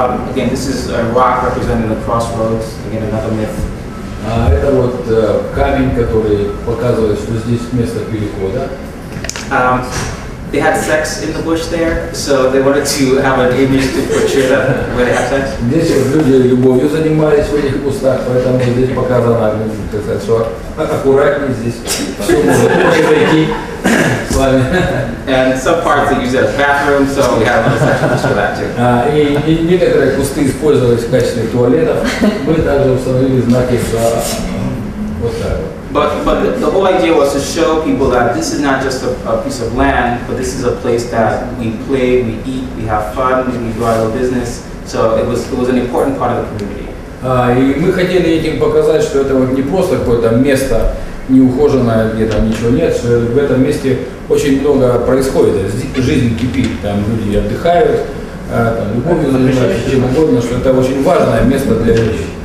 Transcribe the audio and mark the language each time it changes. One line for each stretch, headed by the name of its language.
English: Again, this is a rock representing the crossroads, again another myth.
Russian: Это вот камень, который показывает, что здесь место перехода.
English: They had sex in the bush there, so they wanted to have an image to portray that where they have sex.
Russian: Здесь люди любовью занимались в этих кустах, поэтому здесь показано, так сказать, что аккуратнее здесь все может произойти с вами.
English: And some parts they use it as bathroom, so we have another section just for that too.
Russian: И некоторые кусты использовались в качестве туалетов. Мы также установили знаки вот так вот.
English: But the whole idea was to show people that this is not just a piece of land, but this is a place that we play, we eat, we have fun, we do our little business. So it was an important part of the community.
Russian: И мы хотели этим показать, что это вот не просто какое-то место неухоженное, где там ничего нет, что в этом месте очень много происходит, жизнь кипит, там люди отдыхают, там любовью занимаются, чем угодно, что это очень важное место для людей.